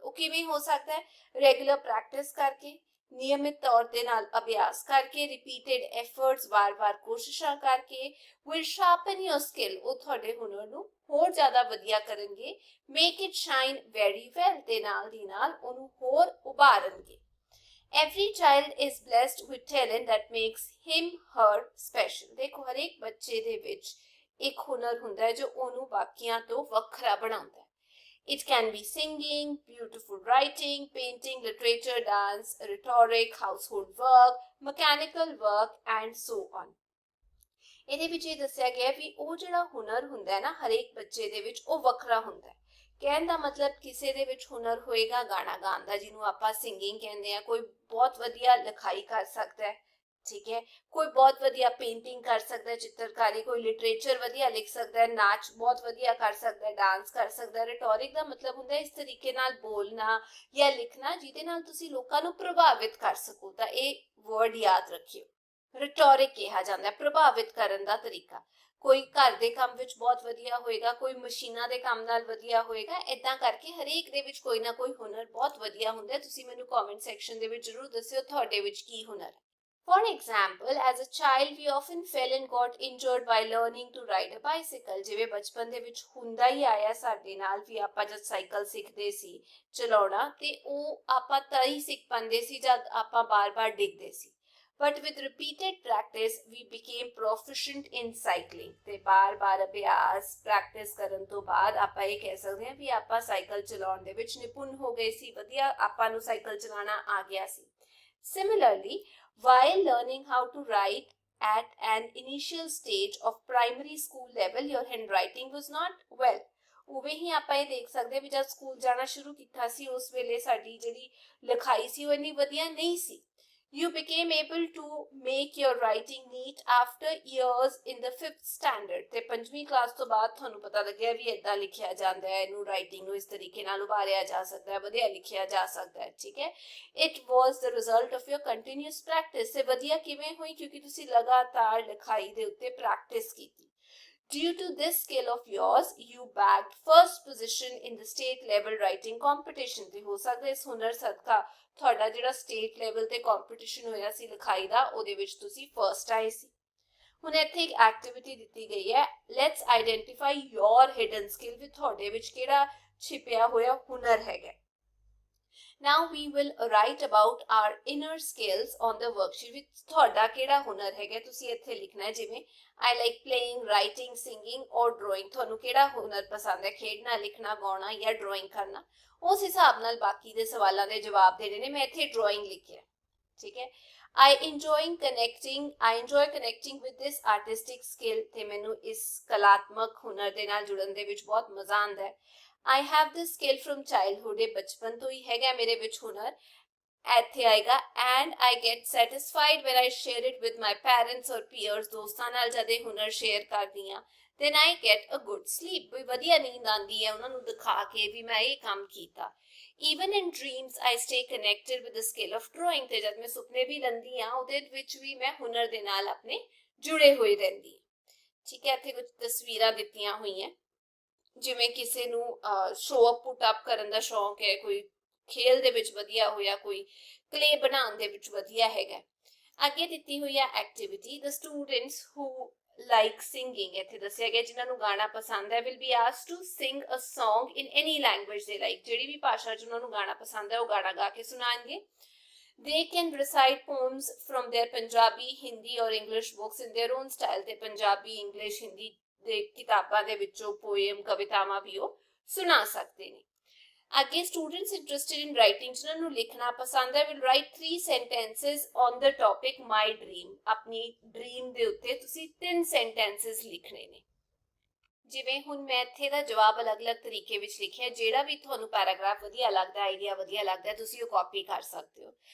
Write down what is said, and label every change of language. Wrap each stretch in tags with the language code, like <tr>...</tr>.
<pa>ਉਹ ਕਿਵੇਂ ਹੋ ਸਕਦਾ ਹੈ? ਰੈਗੂਲਰ ਪ੍ਰੈਕਟਿਸ ਕਰਕੇ, ਨਿਯਮਿਤ ਤੌਰ ਦੇ ਨਾਲ ਅਭਿਆਸ ਕਰਕੇ,</pa> <en>repeated efforts,</en> <pa>ਵਾਰ-ਵਾਰ ਕੋਸ਼ਿਸ਼ਾਂ ਕਰਕੇ,</pa> <en>will sharpen your skill,</en> <pa>ਉਹ ਤੁਹਾਡੇ ਹੁਨਰ ਨੂੰ ਹੋਰ ਜ਼ਿਆਦਾ ਵਧੀਆ ਕਰਨਗੇ।</pa> <en>make it shine very well,</en> <pa>ਦੇ ਨਾਲ ਦੀ ਨਾਲ ਉਹਨੂੰ ਹੋਰ ਉਭਾਰਨਗੇ।</pa> <en>every child is blessed with talent that makes him her special।</en> <pa>ਦੇਖੋ, ਹਰੇਕ ਬੱਚੇ ਦੇ ਵਿੱਚ ਇੱਕ ਹੁਨਰ ਹੁੰਦਾ ਹੈ ਜੋ ਉਹਨੂੰ ਬਾਕੀਆਂ ਤੋਂ ਵੱਖਰਾ ਬਣਾਉਂਦਾ ਹੈ।</pa> <en>It can be singing, beautiful writing, painting, literature, dance, rhetoric, household work, mechanical work and so on।</en> <pa>ਇਹਦੇ ਵਿੱਚ ਇਹ ਦੱਸਿਆ ਗਿਆ ਵੀ ਉਹ ਜਿਹੜਾ ਹੁਨਰ ਹੁੰਦਾ ਹੈ ਨਾ ਹਰੇਕ ਬੱਚੇ ਦੇ ਵਿੱਚ, ਉਹ ਵੱਖਰਾ ਹੁੰਦਾ ਹੈ। ਕਹਿਣ ਦਾ ਮਤਲਬ ਕਿਸੇ ਦੇ ਵਿੱਚ ਹੁਨਰ ਹੋਏਗਾ ਗਾਣਾ ਗਾਉਣ ਦਾ, ਜਿਹਨੂੰ ਆਪਾਂ ਸਿੰਗਿੰਗ ਕਹਿੰਦੇ ਆ। ਕੋਈ ਬਹੁਤ ਵਧੀਆ ਲਿਖਾਈ ਕਰ ਸਕਦਾ ਹੈ, ਠੀਕ ਹੈ। ਕੋਈ ਬਹੁਤ ਵਧੀਆ ਪੇਂਟਿੰਗ ਕਰ ਸਕਦਾ ਹੈ, ਚਿੱਤਰਕਾਰੀ। ਕੋਈ ਲਿਟਰੇਚਰ ਵਧੀਆ ਲਿਖ ਸਕਦਾ ਹੈ, ਨਾਚ ਬਹੁਤ ਵਧੀਆ ਕਰ ਸਕਦਾ ਹੈ, ਡਾਂਸ ਕਰ ਸਕਦਾ ਹੈ। ਰਿਟੋਰਿਕ ਦਾ ਮਤਲਬ ਹੁੰਦਾ ਹੈ ਇਸ ਤਰੀਕੇ ਨਾਲ ਬੋਲਣਾ ਜਾਂ ਲਿਖਣਾ ਜਿਹਦੇ ਨਾਲ ਤੁਸੀਂ ਲੋਕਾਂ ਨੂੰ ਪ੍ਰਭਾਵਿਤ ਕਰ ਸਕੋ। ਤਾਂ ਇਹ ਵਰਡ ਯਾਦ ਰੱਖਿਓ, ਰਿਟੋਰਿਕ ਕਿਹਾ ਜਾਂਦਾ ਹੈ ਪ੍ਰਭਾਵਿਤ ਕਰਨ ਦਾ ਤਰੀਕਾ। ਕੋਈ ਘਰ ਦੇ ਕੰਮ ਵਿੱਚ ਬਹੁਤ ਵਧੀਆ ਹੋਏਗਾ, ਕੋਈ ਮਸ਼ੀਨਾਂ ਦੇ ਕੰਮ ਨਾਲ ਵਧੀਆ ਹੋਏਗਾ। ਇਦਾਂ ਕਰਕੇ ਹਰੇਕ ਦੇ ਵਿੱਚ ਕੋਈ ਨਾ ਕੋਈ ਹੁਨਰ ਬਹੁਤ ਵਧੀਆ ਹੁੰਦਾ। ਤੁਸੀਂ ਮੈਨੂੰ ਕਮੈਂਟ ਸੈਕਸ਼ਨ ਦੇ ਵਿੱਚ ਜ਼ਰੂਰ ਦੱਸਿਓ ਤੁਹਾਡੇ ਵਿੱਚ ਕੀ ਹੁਨਰ ਹੈ।</pa> <en>For example, as a child, we often fell and got injured while learning to ride a bicycle।</en> <pa>ਜਿਵੇਂ ਬਚਪਨ ਦੇ ਵਿੱਚ ਹੁੰਦਾ ਹੀ ਆਇਆ ਸਾਡੇ ਨਾਲ ਵੀ ਆਪਾਂ ਜਦ ਸਾਈਕਲ ਸਿੱਖਦੇ ਸੀ ਚਲਾਉਣਾ ਤੇ ਉਹ ਆਪਾਂ ਤਾਂ ਹੀ ਸਿੱਖ ਪਾਉਂਦੇ ਸੀ ਜਦ ਆਪਾਂ ਬਾਰ-ਬਾਰ ਡਿੱਗਦੇ ਸੀ।</pa> <en>But with repeated practice, we became proficient in cycling।</en> <pa>ਤੇ ਬਾਰ-ਬਾਰ ਅਭਿਆਸ ਪ੍ਰੈਕਟਿਸ ਕਰਨ ਤੋਂ ਬਾਅਦ ਆਪਾਂ ਇਹ ਕਹਿ ਸਕਦੇ ਹਾਂ ਵੀ ਆਪਾਂ ਸਾਈਕਲ ਚਲਾਉਣ ਦੇ ਵਿੱਚ ਨਿਪੁੰਨ ਹੋ ਗਏ ਸੀ, ਵਧੀਆ ਆਪਾਂ ਨੂੰ ਸਾਈਕਲ ਚਲਾਉਣਾ ਆ ਗਿਆ ਸੀ।</pa> <en>Similarly, while learning how to write at an initial stage of primary school level, your handwriting was not well।</en> <pa>ਉਵੇਂ ਹੀ ਆਪਾਂ ਇਹ ਦੇਖ ਸਕਦੇ ਵੀ ਜਦ ਸਕੂਲ ਜਾਣਾ ਸ਼ੁਰੂ ਕੀਤਾ ਸੀ ਉਸ ਵੇਲੇ ਸਾਡੀ ਜਿਹੜੀ ਲਿਖਾਈ ਸੀ ਉਹ ਇੰਨੀ ਵਧੀਆ ਨਹੀਂ ਸੀ।</pa> <en>You became able to make your writing neat after years in the 5th standard।</en> <pa>ਤੇ 5ਵੀਂ ਕਲਾਸ ਤੋਂ ਬਾਅਦ ਤੁਹਾਨੂੰ ਪਤਾ ਲੱਗਿਆ ਵੀ ਏਦਾਂ ਲਿਖਿਆ ਜਾਂਦਾ ਹੈ, ਇਹਨੂੰ ਰਾਈਟਿੰਗ ਨੂੰ ਇਸ ਤਰੀਕੇ ਨਾਲ ਉਭਾਰਿਆ ਜਾ ਸਕਦਾ ਹੈ, ਵਧੀਆ ਲਿਖਿਆ ਜਾ ਸਕਦਾ ਹੈ, ਠੀਕ ਹੈ।</pa> <en>It was the result of your continuous practice।</en> <pa>ਤੇ ਵਧੀਆ ਕਿਵੇਂ ਹੋਈ? ਕਿਉਂਕਿ ਤੁਸੀਂ ਲਗਾਤਾਰ ਲਿਖਾਈ ਦੇ ਉੱਤੇ ਪ੍ਰੈਕਟਿਸ ਕੀਤੀ।</pa> <en>Due to this skill of yours, you bagged first position in the state level writing competition।</en> <pa>ਤੇ ਹੋ ਸਕਦਾ ਇਸ ਹੁਨਰ ਸਦਕਾ ਤੁਹਾਡਾ ਜਿਹੜਾ ਸਟੇਟ ਲੈਵਲ ਤੇ ਕੰਪੀਟੀਸ਼ਨ ਹੋਇਆ ਸੀ ਲਿਖਾਈ ਦਾ ਉਹਦੇ ਵਿੱਚ ਤੁਸੀਂ ਫਰਸਟ ਆਏ ਸੀ। ਹੁਣ ਇੱਥੇ ਇੱਕ ਐਕਟੀਵਿਟੀ ਦਿੱਤੀ ਗਈ ਹੈ,</pa> <en>let's identify your hidden skill,</en> <pa>ਵੀ ਤੁਹਾਡੇ ਵਿੱਚ ਕਿਹੜਾ ਛਿਪਿਆ ਹੋਇਆ ਹੁਨਰ ਹੈਗਾ।</pa> <en>Now we will write about our inner skills on the worksheet।</en> <pa>ਵਿੱਚ ਤੁਹਾਡਾ ਕਿਹੜਾ ਹੁਨਰ ਹੈਗਾ ਤੁਸੀਂ ਇੱਥੇ ਲਿਖਣਾ ਹੈ। ਜਿਵੇਂ</pa> <en>I like playing, writing, singing or drawing।</en> <pa>ਤੁਹਾਨੂੰ ਕਿਹੜਾ ਹੁਨਰ ਪਸੰਦ ਹੈ? ਖੇਡਣਾ, ਲਿਖਣਾ, ਗਾਉਣਾ ਜਾਂ ਡਰਾਇੰਗ ਕਰਨਾ। ਉਸ ਹਿਸਾਬ ਨਾਲ ਬਾਕੀ ਦੇ ਸਵਾਲਾਂ ਦੇ ਜਵਾਬ ਦੇਣੇ ਨੇ। ਮੈਂ ਇੱਥੇ ਡਰਾਇੰਗ ਲਿਖਿਆ, ਠੀਕ ਹੈ।</pa> <en>I enjoy connecting with this artistic skill।</en> <pa>ਤੇ ਮੈਨੂੰ ਇਸ ਕਲਾਤਮਕ ਹੁਨਰ ਦੇ ਨਾਲ ਜੁੜਨ ਦੇ ਵਿੱਚ ਬਹੁਤ ਮਜ਼ਾ ਆਉਂਦਾ ਹੈ।</pa> <en>I have this skill from childhood।</en> <pa>ਇਹ ਬਚਪਨ ਤੋਂ ਹੀ ਹੈਗਾ ਮੇਰੇ ਵਿੱਚ ਹੁਨਰ। ਇੱਥੇ ਆਏਗਾ</pa> <en>and I get satisfied when I share it with my parents or peers।</en> <pa>ਦੋਸਤਾਂ ਨਾਲ ਜਦ ਇਹ ਹੁਨਰ ਸ਼ੇਅਰ ਕਰਦੀ ਹਾਂ</pa> <en>then I get a good sleep।</en> <pa>ਵੀ ਵਧੀਆ ਨੀਂਦ ਆਉਂਦੀ ਹੈ ਉਹਨਾਂ ਨੂੰ ਦਿਖਾ ਕੇ ਵੀ ਮੈਂ ਇਹ ਕੰਮ ਕੀਤਾ।</pa> <en>Even in dreams, I stay connected with the skill of drawing।</en> <pa>ਤੇ ਜਦ ਮੈਂ ਸੁਪਨੇ ਵੀ ਲੈਂਦੀ ਹਾਂ ਉਹਦੇ ਵਿੱਚ ਵੀ ਮੈਂ ਹੁਨਰ ਦੇ ਨਾਲ ਆਪਣੇ ਜੁੜੇ ਹੋਏ ਰਹਿੰਦੀ ਹਾਂ, ਠੀਕ ਹੈ। ਇੱਥੇ ਕੁਝ ਤਸਵੀਰਾਂ ਦਿੱਤੀਆਂ ਹੋਈਆਂ, ਜਿਵੇਂ ਕਿਸੇ ਨੂੰ ਸ਼ੋ ਅਪ ਪੁੱਟ ਅਪ ਕਰਨ ਦਾ ਸ਼ੌਂਕ ਹੈ, ਕੋਈ ਖੇਲ ਦੇ ਵਿੱਚ ਵਧੀਆ ਹੋਇਆ, ਕੋਈ ਕਲੇ ਬਣਾਉਣ ਦੇ ਵਿੱਚ ਵਧੀਆ ਹੈਗਾ। ਅੱਗੇ ਦਿੱਤੀ ਹੋਈ ਹੈ ਐਕਟੀਵਿਟੀ,</pa> <en>The students who like singing.</en> <pa>ਇੱਥੇ ਦੱਸਿਆ ਗਿਆ ਜਿਨ੍ਹਾਂ ਨੂੰ ਗਾਣਾ ਪਸੰਦ ਹੈ</pa> <en>Will be asked to sing a song in any language they like.</en> <pa>ਜਿਹੜੀ ਵੀ ਭਾਸ਼ਾ 'ਚ ਉਹਨਾਂ ਨੂੰ ਗਾਣਾ ਪਸੰਦ ਹੈ ਉਹ ਗਾਣਾ ਗਾ ਕੇ ਸੁਣਾਉਣਗੇ।</pa> <en>They can recite poems from their Punjabi, Hindi or English books in their own style।</en> <pa>ਤੇ ਪੰਜਾਬੀ, ਇੰਗਲਿਸ਼, ਹਿੰਦੀ ਦੇ ਕਿਤਾਬਾਂ ਦੇ ਵਿੱਚੋਂ ਪੋਇਮ, ਕਵਿਤਾਵਾਂ ਵੀ ਉਹ ਸੁਣਾ ਸਕਦੇ ਨੇ।</pa> <en>ਅੱਗੇ students interested in writing,</en> <pa>ਜਿਨ੍ਹਾਂ ਨੂੰ ਲਿਖਣਾ ਪਸੰਦ ਹੈ,</pa> <en>Will write 3 sentences on the topic my dream।</en> <pa>ਆਪਣੀ ਡ੍ਰੀਮ ਦੇ ਉੱਤੇ ਤੁਸੀਂ</pa> <en>3 sentences</en> <pa>ਲਿਖਣੇ ਨੇ। ਜਿਵੇਂ ਹੁਣ ਮੈਂ ਇੱਥੇ ਦਾ ਜਵਾਬ ਅਲੱਗ-ਅਲੱਗ ਤਰੀਕੇ ਵਿੱਚ ਲਿਖਿਆ, ਜਿਹੜਾ ਵੀ ਤੁਹਾਨੂੰ ਪੈਰਾਗ੍ਰਾਫ ਵਧੀਆ ਲੱਗਦਾ, ਆਈਡੀਆ ਵਧੀਆ ਲੱਗਦਾ, ਤੁਸੀਂ ਉਹ ਕਾਪੀ ਕਰ ਸਕਦੇ ਹੋ।</pa>